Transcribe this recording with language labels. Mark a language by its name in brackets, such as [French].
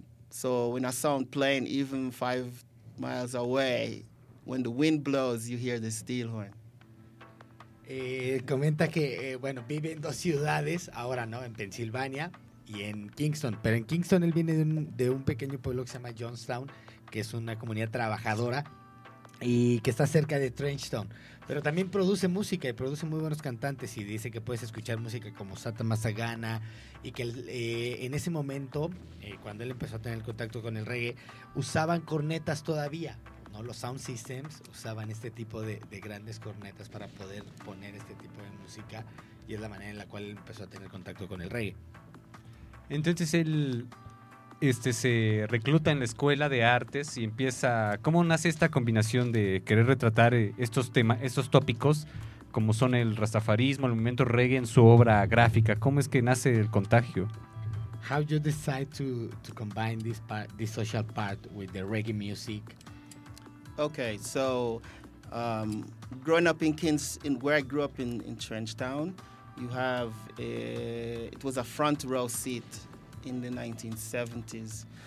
[English] So when a sound playing even 5 miles away, when the wind blows, you hear the steel horn. [Spanish] Comenta que, bueno, vive en dos ciudades ahora, ¿no? En Pensilvania y en Kingston. Pero en Kingston él viene de un pequeño pueblo que se llama Jonestown, que es una comunidad trabajadora. y que está cerca de Trenchtown. Pero también produce música y produce muy buenos cantantes y dice que puedes escuchar música como Sata Masagana y que en ese momento, cuando él empezó a tener contacto con el reggae, usaban cornetas todavía, ¿no? Los sound systems usaban este tipo de grandes cornetas para poder poner este tipo de música y es la manera en la cual él empezó a tener contacto con el reggae. Entonces él se recluta en la escuela de artes y empieza, ¿cómo nace esta combinación de querer retratar estos temas, estos tópicos como son el rastafarismo, el movimiento reggae en su obra gráfica? ¿Cómo es que nace el contagio? [English] How you decide to combine this part, this social part with the reggae music? Okay, so growing up in Kings, in where I grew up in Trenchtown, you have it was a front row seat in the 1970s.